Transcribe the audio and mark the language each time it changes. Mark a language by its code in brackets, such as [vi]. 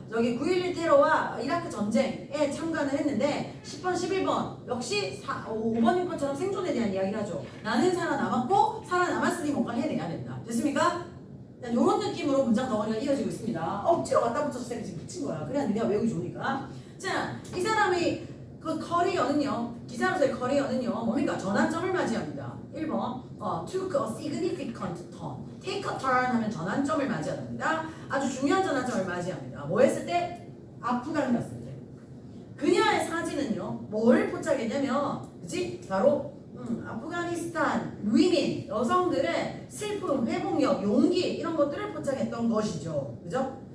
[ko] 저기 9.11 테러와 이라크 전쟁에 참관을 했는데 10번, 11번 역시 5번, 6번처럼 생존에 대한 이야기를 하죠. 나는 살아남았고 살아남았으니 뭔가를 해내야 된다. 됐습니까? 이런 느낌으로 문장 덩어리가 이어지고 있습니다. 억지로 갖다 붙여서 지금 붙인 거야. 그래야 네가 외우기 좋으니까. 자, 이 사람의 그 커리어는요. 기자로서의 커리어는요. 뭡니까? 전환점을 맞이합니다. 1번 [en] took a significant turn. take a turn [ko] 하면 전환점을 맞이합니다. 아주 중요한 전환점을 맞이합니다. 뭐 했을 때? 아프간 갔을 때. 그녀의 사진은요. 뭘 포착했냐면 그치? 바로 아프가니스탄 위민 여성들의 슬픔, 회복력, 용기 이런 것들을 포착했던 것이죠. 그죠?